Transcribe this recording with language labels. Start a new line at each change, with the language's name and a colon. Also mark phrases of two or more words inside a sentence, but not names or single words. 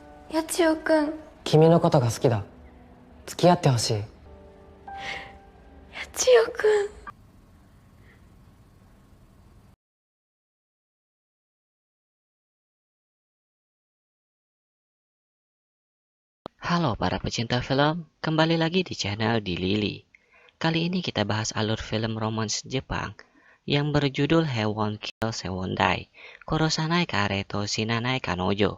Japanese: 八千代くん。君のことが好きだ。付き合ってほしい。八千代くん。
Indonesian: Halo para pecinta film, kembali lagi di channel Di Lili. Kali ini kita bahas alur film romance Jepang yang berjudul Hewon Kill Sewon Dai, Kurosanai Kareto Shinanai Kanojo.